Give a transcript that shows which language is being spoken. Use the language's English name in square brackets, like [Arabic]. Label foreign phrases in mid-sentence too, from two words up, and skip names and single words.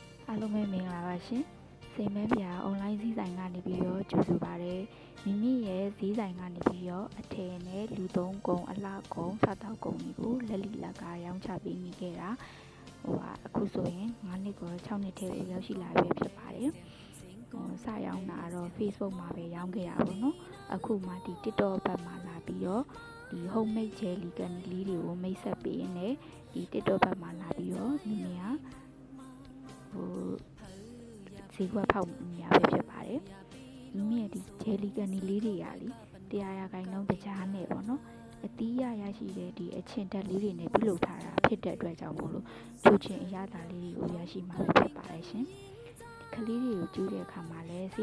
[Burmese] အားလုံးပဲမင်္ဂလာပါရှင်စိန်မဲပြအွန်လိုင်းဈေးဆိုင်ကနေပြီးတော့ကြိုဆိုပါရစေမိမိရဲ့ဈေးဆိုင်ကနေပြီးတော့အထည်နဲ့လူသုံးကုန်အလှကုန်စားတောက်ကုန်တွေကိုလက်လီလက်ကားရောင်းချပေးနေခဲ့တာအခုဆိုရင်9နှစ်ကို6နှစ်ထဲကိုရောက်ရှိလာပြီဖြစ်ပါတယ်စရောင်းတာတော့ Facebook မှာပဲရောင်းခဲ့တာပေါ့နော်အခုမှဒီ TikTok ဘက်မှာလာပြီးတော့ဒီ [English] homemade jelly candy [Burmese] လေးတွေကိုမိတ်ဆက်ပေးရင်းနဲ့ဒီ TikTok ဘက်မှာလာပြီးတော့မိမိက ဈေးကွက်ဖောက်နေရပဲဖြစ်ပါတယ်မိမိရဲ့ဒီ [English] jelly candy [Burmese] လေးတွေကလေ100%တကြားနဲ့ပေါ့နော်အသီးရရှိတဲ့ဒီအချင်တက်လေးတွေနဲ့ပြုလုပ်ထားတာဖြစ်တဲ့အတွက်ကြောင့်မို့လို့ချိုးချင်အရသာလေးတွေကိုရရှိမှာဖြစ်ပါတယ်ရှင်ကလေးတွေကိုကျူးတဲ့အခါမှာလည်းစီး